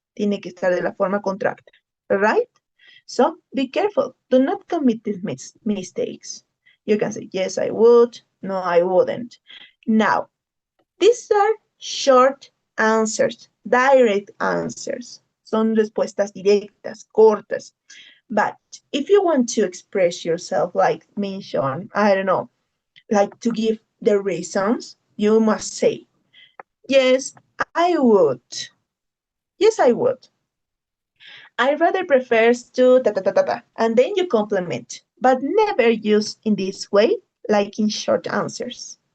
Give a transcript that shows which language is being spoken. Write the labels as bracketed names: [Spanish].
[Spanish] Tiene que estar de la forma contracta, [English] right? So be careful. Do not commit these mistakes. You can say, yes, I would. No, I wouldn't. Now, these are short answers, direct answers. [Spanish] Son respuestas directas, cortas. [English] But if you want to express yourself, like mention, I don't know, like to give the reasons, you must say, yes, I would. Yes, I would. I rather prefers to ta ta ta ta ta, and then you complement, but never use in this way, like in short answers.